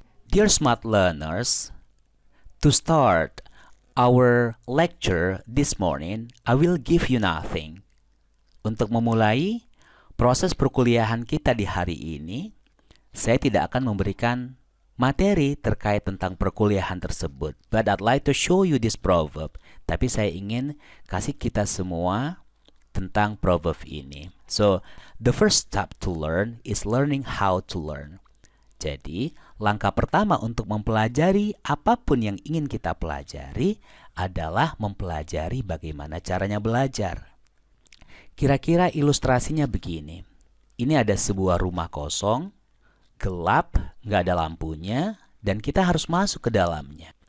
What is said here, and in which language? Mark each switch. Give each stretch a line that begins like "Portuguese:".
English: Dear smart learners, to start our lecture this morning, I will give you nothing.
Indonesian: Untuk memulai proses perkuliahan kita di hari ini, saya tidak akan memberikan materi terkait tentang perkuliahan tersebut.
English: But I'd like to show you this proverb.
Indonesian: Tapi saya ingin kasih kita semua tentang proverb ini.
English: So, the first step to learn is learning how to learn.
Indonesian: Jadi, langkah pertama untuk mempelajari apapun yang ingin kita pelajari adalah mempelajari bagaimana caranya belajar. Kira-kira ilustrasinya begini. Ini ada sebuah rumah kosong, gelap, nggak ada lampunya, dan kita harus masuk ke dalamnya.